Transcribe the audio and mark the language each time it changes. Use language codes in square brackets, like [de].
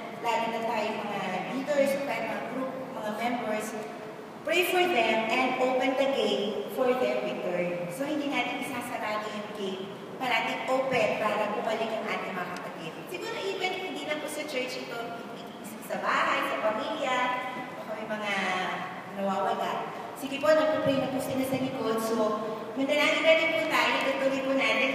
[tl] Lalo na tayo mga leaders, tayo mga group, mga members. [en] Pray for them and open the gate for their return. [tl] So hindi natin isasarado yung gate. Parating open para bumalik ang ating mga kapatid. Siguro even hindi na po sa church ito, sa bahay, sa pamilya, o may mga nawawala. Sige po, nagpapray na po sila sa likod. So, manalangin na rin po tayo, tutuloy po natin.